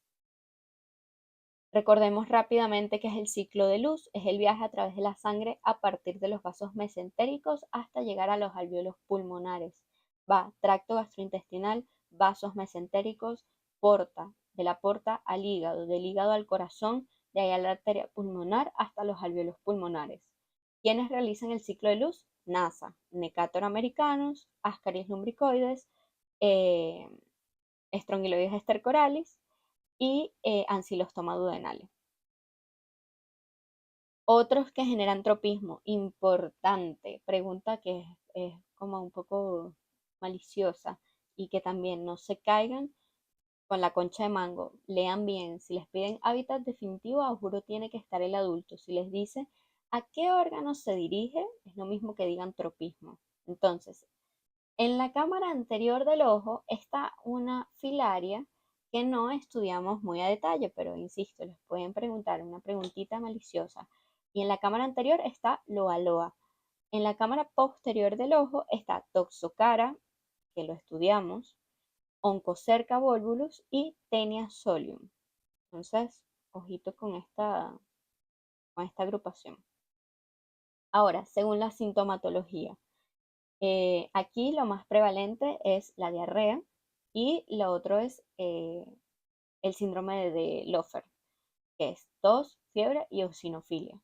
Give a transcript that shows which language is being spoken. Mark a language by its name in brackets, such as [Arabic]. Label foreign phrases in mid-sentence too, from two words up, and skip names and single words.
[Spanish] Recordemos rápidamente que es el ciclo de luz, es el viaje a través de la sangre a partir de los vasos mesentéricos hasta llegar a los alvéolos pulmonares. Va tracto gastrointestinal, vasos mesentéricos, porta, de la porta al hígado, del hígado al corazón, de ahí a la arteria pulmonar hasta los alvéolos pulmonares. ¿Quiénes realizan el ciclo de luz? NASA, Necator americanus, Ascaris lumbricoides, eh, Strongyloides estercoralis y Ancylostoma duodenale. Otros que generan tropismo, importante, pregunta que es como un poco maliciosa y que también no se caigan con la concha de mango. Lean bien, si les piden hábitat definitivo, a juro tiene que estar el adulto. Si les dice a qué órgano se dirige, es lo mismo que digan tropismo. Entonces, en la cámara anterior del ojo está una filaria que no estudiamos muy a detalle, pero insisto, les pueden preguntar una preguntita maliciosa. Y en la cámara anterior está Loa Loa. En la cámara posterior del ojo está Toxocara, que lo estudiamos, Oncocerca volvulus y Taenia solium. Entonces, ojito con esta agrupación. Ahora, según la sintomatología, aquí lo más prevalente es la diarrea y lo otro es el síndrome de Lofer, que es tos, fiebre y eosinofilia.